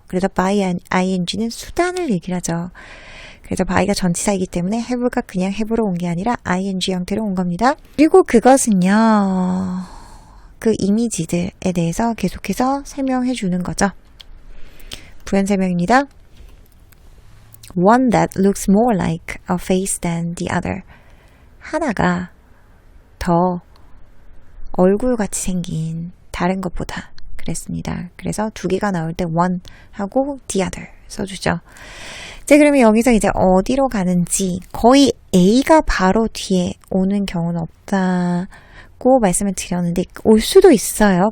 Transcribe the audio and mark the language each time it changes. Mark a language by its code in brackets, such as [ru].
[ko] 그래서 by ing는 수단을 얘기를 하죠. 그래서 by가 전치사이기 때문에 have가 그냥 have로 온 게 아니라 ing 형태로 온 겁니다. 그리고 그것은요. 그 이미지들에 대해서 계속해서 설명해 주는 거죠. 부연 설명입니다. [en] One that looks more like a face than the other. [ko] 하나가 더 얼굴같이 생긴 다른 것보다 그랬습니다. 그래서 두 개가 나올 때 one 하고 the other 써주죠. 자, 그러면 여기서 이제 어디로 가는지 거의 A가 바로 뒤에 오는 경우는 없다고 말씀을 드렸는데 올 수도 있어요.